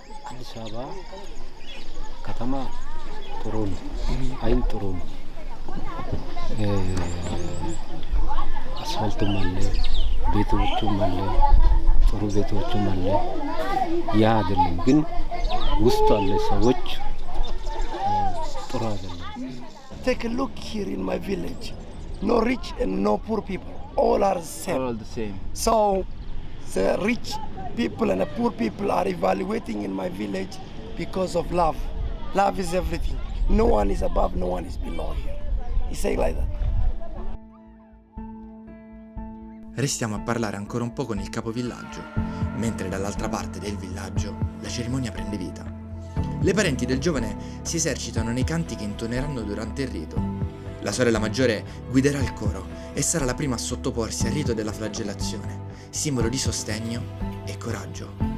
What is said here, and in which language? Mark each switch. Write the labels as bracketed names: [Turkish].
[Amharic] አዲስ አበባ ከተማ ጥሩ ነው። አይን ጥሩ ነው። አስፋልቱም አለ፣ ቤቶቹም አለ፣ ጥሩ ቤቶቹም አለ። ያ አይደለም ግን ውስጡ አለ ሰዎች ጥሩ አይደለም። [English] Take a look here in my village. No rich and no poor people. All are all the same. So the rich people and the poor people are evaluating in my village because of love. Love is everything. No one is above, no one is below here. He say like that. [Italian] Restiamo a parlare ancora un po' con il capovillaggio, mentre dall'altra parte del villaggio la cerimonia prende vita. Le parenti del giovane si esercitano nei canti che intoneranno durante il rito. La sorella maggiore guiderà il coro e sarà la prima a sottoporsi al rito della flagellazione, simbolo di sostegno e coraggio.